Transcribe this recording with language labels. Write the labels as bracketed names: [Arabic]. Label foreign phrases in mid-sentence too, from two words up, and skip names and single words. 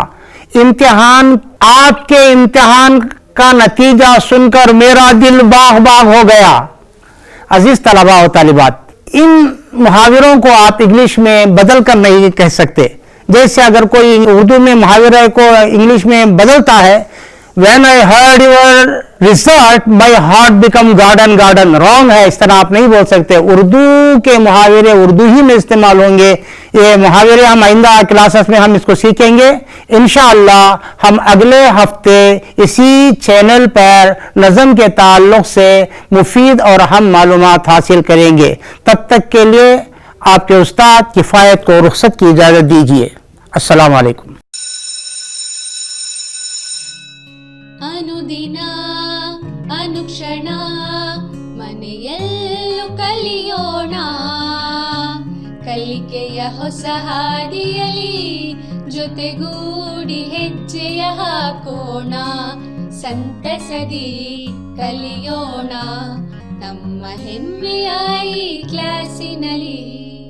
[Urdu] امتحان، آپ کے امتحان کا نتیجہ سن کر میرا دل باغ باغ ہو گیا. عزیز طلبہ اور طالبات، ان محاوروں کو آپ انگلش میں بدل کر نہیں کہہ سکتے. جیسے اگر کوئی اردو میں محاورے کو انگلش میں بدلتا ہے, [English] When I heard your result, my heart become garden garden, [Urdu] رانگ ہے، اس طرح آپ نہیں بول سکتے. اردو کے محاورے اردو ہی میں استعمال ہوں گے. یہ محاورے ہم آئندہ کلاسز میں ہم اس کو سیکھیں گے انشاءاللہ. ہم اگلے ہفتے اسی چینل پر نظم کے تعلق سے مفید اور اہم معلومات حاصل کریں گے. تب تک کے لیے آپ کے استاد کفایت کو رخصت کی اجازت دیجیے. [Arabic] السلام عليكم. [Kannada] ಅನುದಿನ ಅನುಕ್ಷಣ ಮನೆಯಲ್ಲೂ ಕಲಿಯೋಣ, ಕಲಿಕೆಯ ಹೊಸ ಹಾದಿಯಲ್ಲಿ ಜೊತೆಗೂಡಿ ಹೆಜ್ಜೆಯ ಹಾಕೋಣ, ಸಂತಸದಿ ಕಲಿಯೋಣ ನಮ್ಮ ಹೆಮ್ಮೆಯ ಈ ಕ್ಲಾಸಿನಲ್ಲಿ.